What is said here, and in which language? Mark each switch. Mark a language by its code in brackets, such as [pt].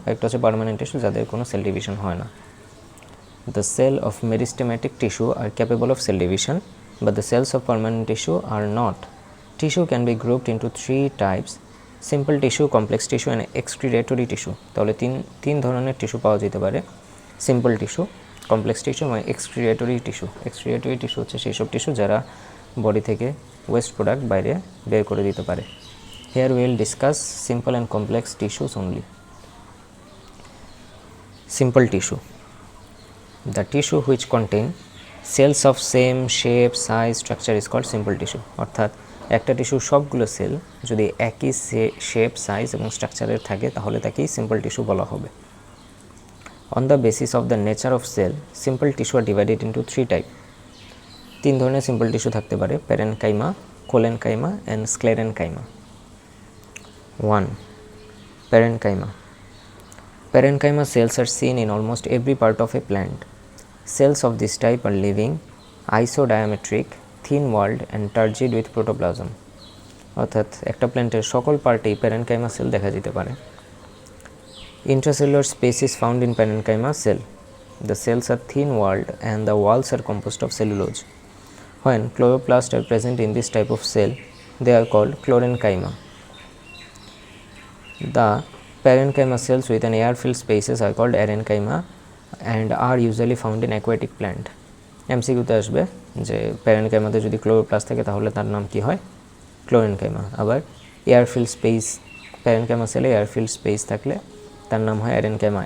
[bn] একটা হচ্ছে permanent tissue যাদের কোনো সেল ডিভিশন হয় না। [en] The cell of meristematic tissue are capable of cell division but the cells of permanent tissue are not. Tissue can be grouped into three types: simple tissue, complex tissue and excretory tissue. [bn] তাহলে তিন ধরনের tissue পাওয়া যেতে পারে, simple tissue, complex tissue এবং excretory tissue. Excretory tissue হচ্ছে সেই সব টিস্যু যারা বডি থেকে ওয়েস্ট প্রোডাক্ট বাইরে বের করে দিতে পারে। [en] Here will discuss simple and complex tissues only. Simple tissue, the tissue which contain cells of same shape, size, structure is called simple tissue. [bn] অর্থাৎ একটা টিস্যুর সবগুলো সেল যদি একই শেপ, সাইজ এবং স্ট্রাকচারের থাকে তাহলে তাকেই সিম্পল টিস্যু বলা হবে। [en] On the basis of the nature of cell, simple tissue are divided into three type. [bn] তিন ধরনের সিম্পল টিস্যু থাকতে পারে: parenchyma, collenchyma and sclerenchyma. [en] 1. Parenchyma. Parenchyma cells are seen in almost every part of a plant. Cells of this type are living, isodiametric, thin-walled and turgid with protoplasm. [bn] অর্থাৎ একটা প্ল্যান্টের সকল পার্টেই parenchyma sell দেখা যেতে পারে। [en] Intracellular space is found in parenchyma cell. The cells are thin-walled and the walls are composed of cellulose. When chloroplasts are present in this type of cell, they are called chlorenchyma. The parenchyma cells with an air-filled spaces are called arenchyma and are usually found in aquatic plant. [bn] এমসিকিউতে আসবে যে প্যারেনকাইমাতে যদি chloroplast থাকে তাহলে তার নাম কি হয়? ক্লোরেনকাইমা। আবার এয়ারফিল্ড স্পেস, প্যারেনকাইমা সেলে এয়ারফিল্ড স্পেস থাকলে তার নাম হয় অ্যারেনকাইমা।